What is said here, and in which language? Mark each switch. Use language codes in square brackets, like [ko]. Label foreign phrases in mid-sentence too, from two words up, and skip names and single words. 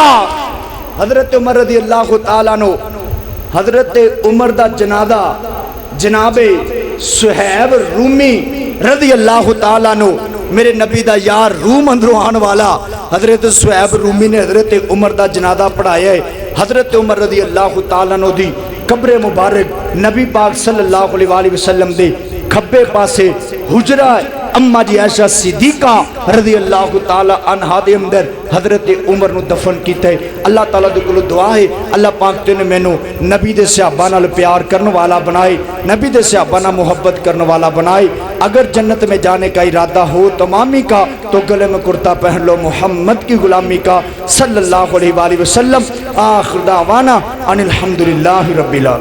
[pa] حضرت عمر [ar] رضي الله تعالى عنه [pa] حضرت عمر دا جنادہ جنابے صہیب رومی [ar] رضي الله تعالى عنه [pa] میرے نبی دا یار روم اندروں آنے والا حضرت صہیب رومی نے حضرت عمر دا جنادہ پڑھایا ہے. حضرت عمر [ar] رضي الله تعالى عنه [pa] دی قبرِ مبارک نبی پاک [ar] صلى الله عليه وسلم [pa] دے کھبے پاسے حجرہ اماں جی عائشہ صدیقہ [ar] رضي الله تعالى عنها [pa] دے اندر حضرت عمر نوں دفن کیتا ہے. اللہ تعالیٰ دے کولوں دعا ہے اللہ پاک تینے مینوں نبی دے صحابہ نال پیار کرنے والا بنائے، نبی دے صحابہ نال محبت کرنے والا بنائے. [ur] اگر جنت میں جانے کا ارادہ ہو تمامی کا تو گلے میں کرتا پہن لو محمد کی غلامی کا [ar] صلى الله عليه وسلم. آخر دعوانا أن الحمد لله رب العالمين.